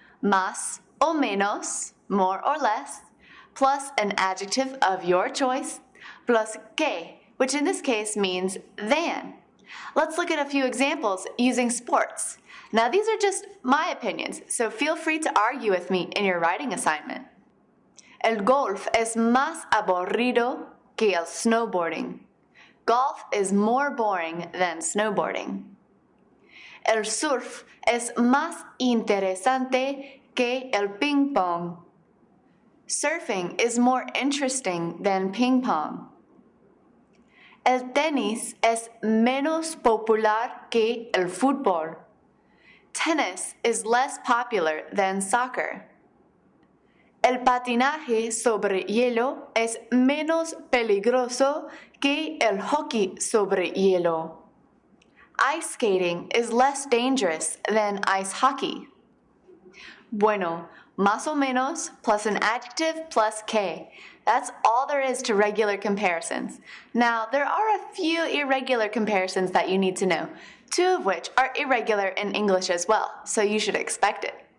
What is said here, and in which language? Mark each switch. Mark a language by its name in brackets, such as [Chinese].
[Spanish] Más o menos, [English] more or less, plus an adjective of your choice, plus que, which in this case means than. Let's look at a few examples using sports. Now these are just my opinions, so feel free to argue with me in your writing assignment. [Spanish] El golf es más aburrido que el snowboarding. [English] Golf is more boring than snowboarding. [Spanish] El surf es más interesante que el ping pong. [English] Surfing is more interesting than ping pong. [Spanish] El tenis es menos popular que el fútbol. [English] Tennis is less popular than soccer. [Spanish] El patinaje sobre hielo es menos peligroso que el hockey sobre hielo. [English] Ice skating is less dangerous than ice hockey. [Spanish] Bueno, más o menos [English] plus an adjective plus [Spanish] que. [English] That's all there is to regular comparisons. Now, there are a few irregular comparisons that you need to know, two of which are irregular in English as well, so you should expect it.